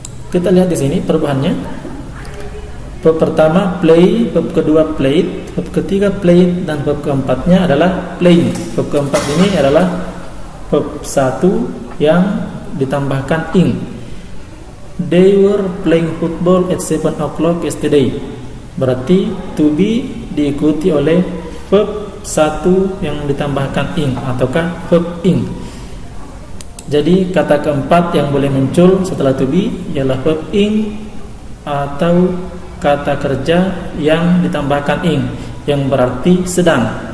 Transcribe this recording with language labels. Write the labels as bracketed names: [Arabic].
[Indonesian] Kita lihat di sini perubahannya. Verb pertama play, verb kedua played, verb ketiga played, dan verb keempatnya adalah playing. Verb keempat ini adalah verb satu yang ditambahkan ing. [English] They were playing football at 7 o'clock yesterday. [Indonesian] Berarti to be diikuti oleh verb satu yang ditambahkan ing ataukah verb ing. Jadi kata keempat yang boleh muncul setelah to be ialah verb ing atau kata kerja yang ditambahkan ing, yang berarti sedang.